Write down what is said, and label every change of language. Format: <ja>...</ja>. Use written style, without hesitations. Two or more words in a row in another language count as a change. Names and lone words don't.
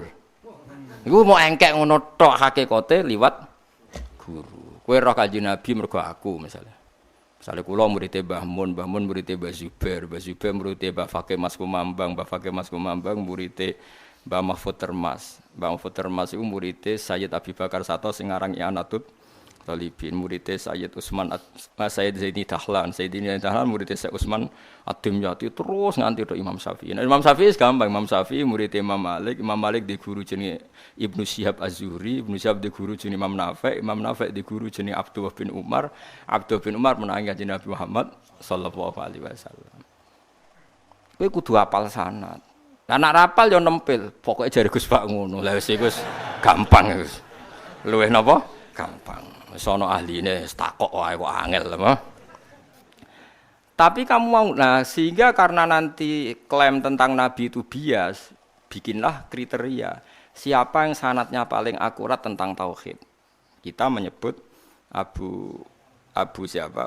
<jv>Iku mau engkek ngono tok hakikate liwat guru. Kowe roh Kanjeng Nabi mergo aku misale. Misale kula murid Mbah Mun, Mbah Mun murid Mbah Zubair, Mbah Zubair murid Mbah Fakih Mas Kumambang, Mbah Fakih Mas Kumambang murid Mbah Mahfud Termas. Mbah Mahfud Termas iku murid Sayyid Abi Bakar Sato sing aran I'anatul Talibin, murid Sayyid Utsman Sayyid Zaini Dahlan, Sayyidina Dahlan murid Sayyid Utsman Ad-Dimyati terus nganti tok Imam Syafi'i. Nah, Imam Syafi'i gampang, Imam Syafi'i murid Imam Malik di guru jenenge Ibnu Syihab Az-Zuhri, Ibnu Syihab di guru jenenge Imam Nafi' di guru jenenge Abdullah bin Umar menangi Kanjeng Nabi Muhammad</jv> <ar>صلى الله عليه وسلم.</ar> <jv>Kowe kudu hafal sanad. Lah nek rapal yo nempel, pokoke jare Gus Pak ngono. Lah wis iku gampang wis. Luwih napa? Gampang. Sono ahline takok wae kok angel apa.</jv> <id>Tapi kamu mau sehingga karena nanti klaim tentang Nabi itu bias, bikinlah kriteria siapa yang sanadnya paling akurat tentang tauhid. Kita menyebut Abu siapa?</id>